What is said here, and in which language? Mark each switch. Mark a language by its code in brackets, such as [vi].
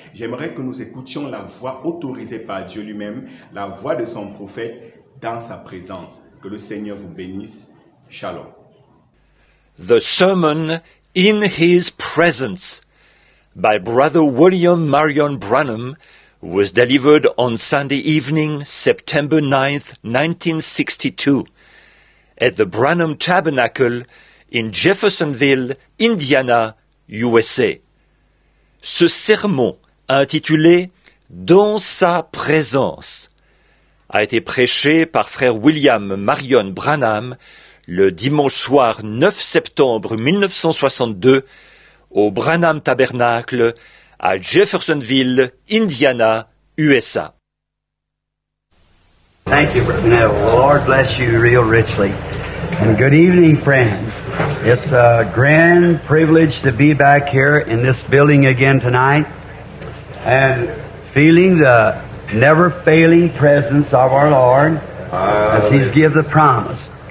[fr] J'aimerais que nous écoutions la voix autorisée par Dieu lui-même, la voix de son prophète dans sa présence. Que le Seigneur vous bénisse. [he] Shalom. [en] The Sermon in His Presence by Brother William Marion Branham was delivered on Sunday evening, September 9th, 1962, at the Branham Tabernacle in Jeffersonville, Indiana, USA. [fr] Ce sermon, intitulé « Dans sa présence », a été prêché par frère William Marion Branham le dimanche soir 9 septembre 1962 au Branham Tabernacle à Jeffersonville, Indiana, USA. [en] Thank you, Brother Neville. The Lord bless you real richly. And good evening, friends. It's a grand privilege to be back here in this building again tonight and feeling the never-failing presence of our Lord as He's given the promise.